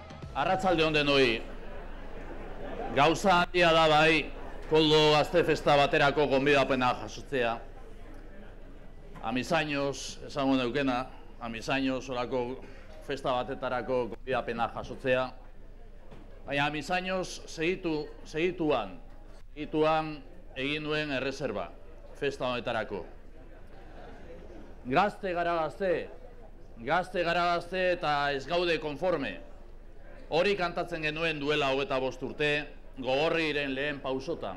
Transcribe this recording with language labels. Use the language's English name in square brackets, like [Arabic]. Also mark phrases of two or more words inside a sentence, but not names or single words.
[Basque] Arratsalde on denoi. Gauza handia da bai, Koldo Gazte Festa baterako gonbidapena jasotzea. [Spanish] A mis años, [Basque] esango neukena, [Spanish] a mis años [Basque] olako festa batetarako gonbidapena jasotzea. Baina [Spanish] a mis años [Basque] segituan egin nuen erreserba, festa honetarako. Gazte gara gazte eta ez gaude konforme. Hori kantatzen genuen duela 25 urte, Gogorregiren lehen pausotan.